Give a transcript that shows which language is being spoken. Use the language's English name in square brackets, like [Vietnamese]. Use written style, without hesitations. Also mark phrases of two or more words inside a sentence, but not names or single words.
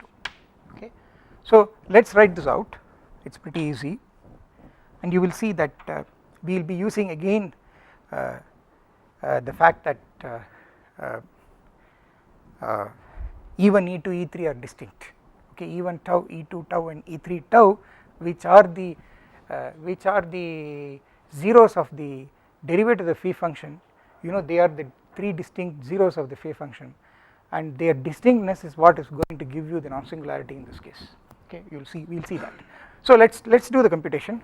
[English] Okay. So, let us write this out, it is pretty easy, and you will see that we will be using again the fact that E1, E2, E3 are distinct. Okay, E1 tau, E2 tau and E3 tau, which are the zeros of the derivative of the phi function, you know, they are the 3 distinct zeros of the phi function, and their distinctness is what is going to give you the non-singularity in this case. Okay, you will see, we will see that. So, let us do the computation.